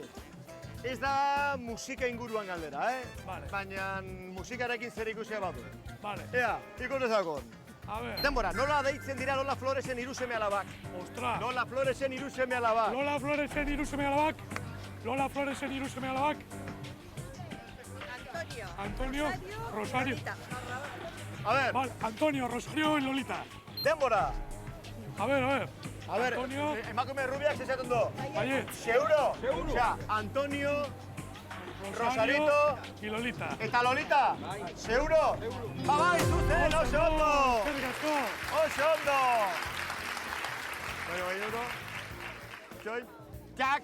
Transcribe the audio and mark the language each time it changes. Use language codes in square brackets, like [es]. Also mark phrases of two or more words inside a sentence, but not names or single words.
[eu] Ez da musika inguruan galdera, Vale. Baina musikarekin zer ikusia badu. Vale, Ea, ikus dezakon. [es] a ver. [eu] Denbora, nola deitzen dira Lola Floresen hiru seme alabak? Ostra. Lola Floresen hiru seme alabak. Lola Floresen hiru seme alabak. Lola Floresen hiru seme alabak. Antonio, Rosario. [es] A ver, Vale, Antonio, Rosario y Lolita. [eu] denbora. [es] A ver. A ver, Antonio, [eu] emakume rubiak zezaten du. Baiet, [es] Seguro? Osea, Antonio, Rosarito y Lolita. [eu] eta Lolita. Seguro? Bai, zuzen, oso ondo. Eskerrik asko. Oso ondo. Bueno, 20 euro. Txoi. Txak.